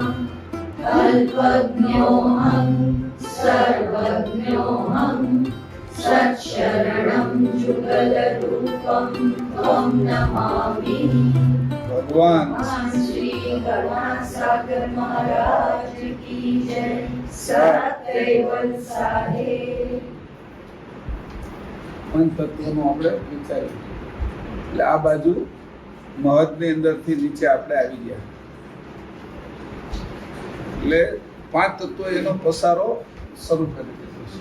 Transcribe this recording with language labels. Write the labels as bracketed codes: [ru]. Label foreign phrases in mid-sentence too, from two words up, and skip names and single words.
[sa] अल्पज्ञोऽहं सर्वज्ञोऽहं सच्चरणं जुगलरूपं त्वं नमामि। [hi] भगवान श्री करुणासागर महाराज की जय। सत्यवल साहेब [gu] પંચતત્વનો આપણે વિચાર્યું એટલે આ બાજુ મહદની અંદરથી નીચે આપણે આવી ગયા એટલે પાંચ તત્વો એનો પસારો શરૂ કરી દીધો છે।